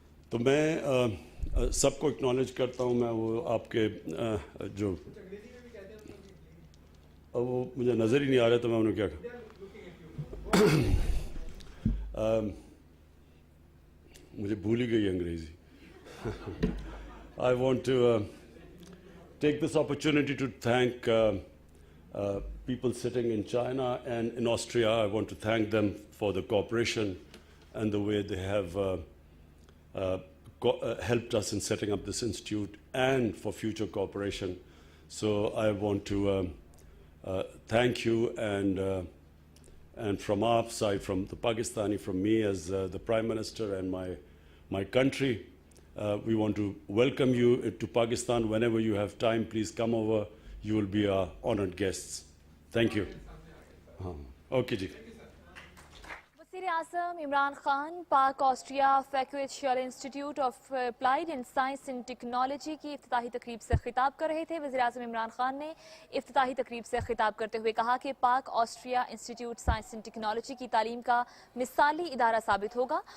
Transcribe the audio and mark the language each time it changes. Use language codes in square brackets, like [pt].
[ur] تو میں سب کو اکنالج کرتا ہوں. میں وہ آپ کے جو اب وہ مجھے نظر ہی نہیں آ رہا تو میں انہوں کیا کہا. مجھے بھول ہی گئی انگریزی. [en] I want to take this opportunity to thank people sitting in China and in Austria. I want to thank them for the cooperation and the way they have helped us in setting up this institute and for future cooperation. So I want to thank you, and from our side, from the Pakistani, from me as the Prime Minister and my country, we want to welcome you to Pakistan. Whenever you have time, please come over. You will be our honored guests. Thank you. Okay ji. [ur] وزیر اعظم عمران خان پاک Austria فیکویشل institute of applied and science and technology کی افتتاحی تقریب سے خطاب کر رہے تھے. وزیر اعظم عمران خان نے افتتاحی تقریب سے خطاب کرتے ہوئے کہا کہ پاک Austria institute science and technology کی تعلیم کا مثالی ادارہ ثابت ہوگا.